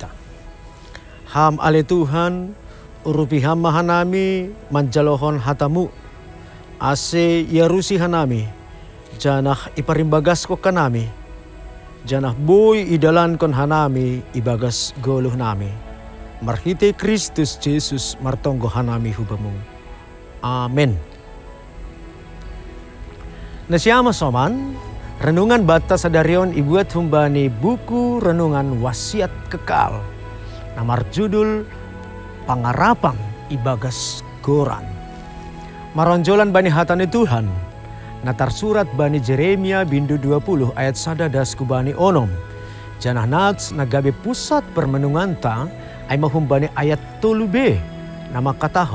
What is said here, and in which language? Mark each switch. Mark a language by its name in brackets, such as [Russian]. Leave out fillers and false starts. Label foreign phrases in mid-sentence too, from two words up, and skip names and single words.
[Batak Simalungun] Ham ale Tuhan, urupiham mahanami manjalohon hatamu, ase yarusi hanami, janah iparimbagas ko kanami, janah boy idalan kon hanami ibagas goluh nami. Marhite Kristus Jesus martonggo hanami hubamu. Amen. Nasyama soman, renungan bata sadarion ibuat humbani buku renungan wasiat kekal. Namar judul Pangarapan Ibagas Goran. Maronjolan bani hatani Tuhan. Natar surat bani Jeremia bindu 20 ayat 11 kubani onom. Janah nats nagabe pusat permenungan ta ay mahumbani ayat 3b nama katahon.